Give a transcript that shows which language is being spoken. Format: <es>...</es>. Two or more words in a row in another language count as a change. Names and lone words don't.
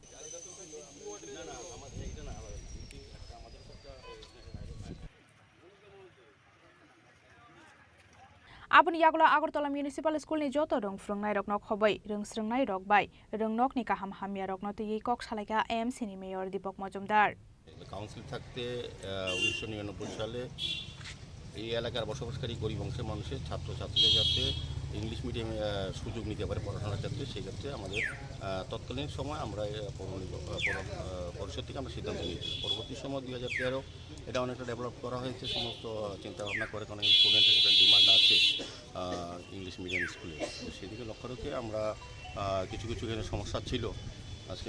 <trp>Abun Yagla Agartala Municipal School ni Joto Rung Frungnai Rok no Khoboi Rung Srungnai Rok Bai Rung Nok ni Kaham Hamya Rok no Tui Kok Shalaka AMC ni Mayor Dipok Mojumdar</trp> <bn>কাউন্সিল থাকতে 1999 সালে এই এলাকার বসবাসকারী গরিব অংশের মানুষের ছাত্রছাত্রীদের যাতে</bn> <en>English medium</en> <bn>সুযোগ নিতে পারে পড়াশোনার ক্ষেত্রে সেই ক্ষেত্রে আমাদের তৎকালীন সময় আমরা পরিষদ থেকে আমরা সিদ্ধান্ত নিয়েছি পরবর্তী সময় 2013 এটা অনেকটা ডেভেলপ করা হয়েছে সমস্ত চিন্তাভাবনা করে অনেক স্টুডেন্টের একটা ডিমান্ড আছে</bn> <en>English medium school</en> <bn>সেদিকে লক্ষ্য রেখে আমরা কিছু এখানে সমস্যা ছিল আজকে</bn>